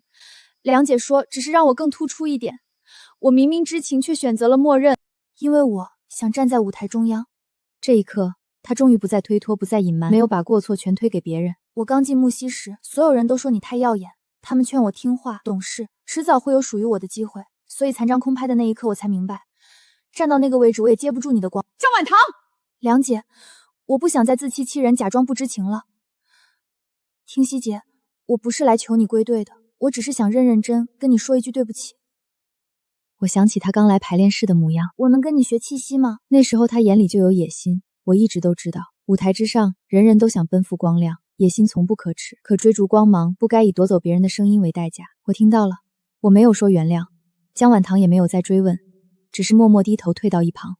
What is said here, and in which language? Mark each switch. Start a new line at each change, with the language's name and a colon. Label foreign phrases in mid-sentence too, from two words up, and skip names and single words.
Chinese: 梁姐說只是讓我更突出一點，我明明知情卻選擇了默認，因為我想站在舞台中央。這一刻，他終於不再推脫，不再隱瞞，沒有把過錯全推給別人。我剛進木西時，所有人都說你太耀眼，他們勸我聽話懂事，遲早會有屬於我的機會。所以殘張空拍的那一刻，我才明白，站到那個位置，我也接不住你的光。江晚堂，梁姐，我不想再自欺欺人，假裝不知情了。听溪姐，我不是来求你歸隊的，我只是想認認真跟你說一句對不起。我想起他剛來排練室的模樣，我能跟你學氣息嗎？那時候他眼裡就有野心，我一直都知道，舞台之上，人人都想奔赴光亮，野心從不可恥，可追逐光芒，不該以奪走別人的聲音為代價。我聽到了，我沒有說原諒，江晚堂也沒有再追問，只是默默低頭退到一旁。